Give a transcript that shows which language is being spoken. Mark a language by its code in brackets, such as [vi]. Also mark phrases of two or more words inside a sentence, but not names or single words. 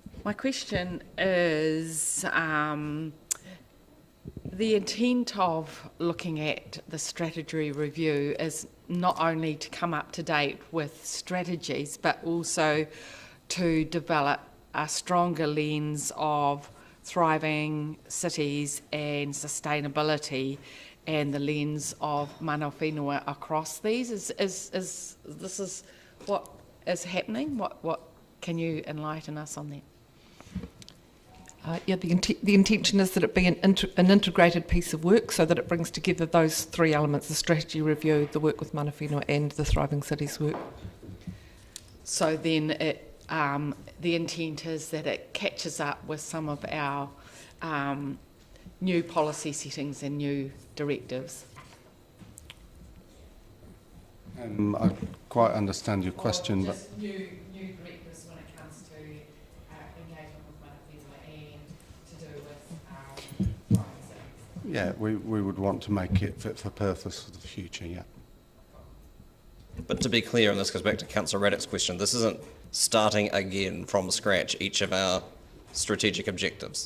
[en] My question is, the intent of looking at the strategy review is not only to come up to date with strategies, but also to develop a stronger lens of thriving cities and sustainability, and the lens of [mi] mana whenua [en] across these. Is this is what is happening? What can you enlighten us on that? The intention is that it be an integrated piece of work, so that it brings together those three elements: the strategy review, the work with [mi] mana whenua, [en] and the Thriving Cities work. So then the intent is that it catches up with some of our new policy settings and new directives. I quite understand your question, but new directives when it comes to engagement with [mi] mana whenua [en] and to do with thriving cities. yeah, we would want to make it fit for purpose for the future, yeah. But to be clear, and this goes back to Councillor Raddick's question, this isn't starting again from scratch each of our strategic objectives.